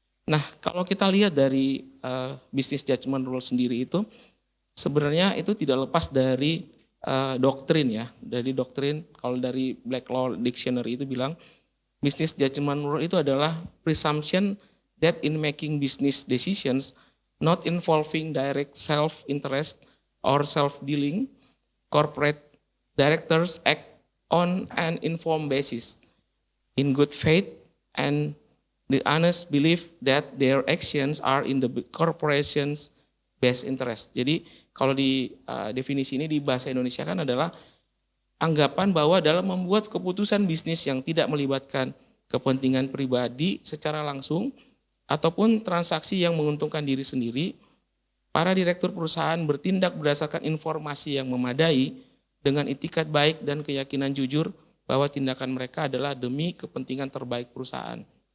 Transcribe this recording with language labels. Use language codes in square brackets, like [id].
[id] Nah, kalau kita lihat dari Business Judgment Rule sendiri itu sebenarnya itu tidak lepas dari doktrin ya, dari doktrin. Kalau dari Black Law Dictionary itu bilang [en] business judgment rule [id] itu adalah [en] presumption that in making business decisions not involving direct self-interest or self-dealing, corporate directors act on an informed basis, in good faith and the honest belief that their actions are in the corporation's best interest. [id] Jadi kalau di definisi ini di bahasa Indonesia kan adalah anggapan bahwa dalam membuat keputusan bisnis yang tidak melibatkan kepentingan pribadi secara langsung ataupun transaksi yang menguntungkan diri sendiri, para direktur perusahaan bertindak berdasarkan informasi yang memadai dengan itikat baik dan keyakinan jujur bahwa tindakan mereka adalah demi kepentingan terbaik perusahaan.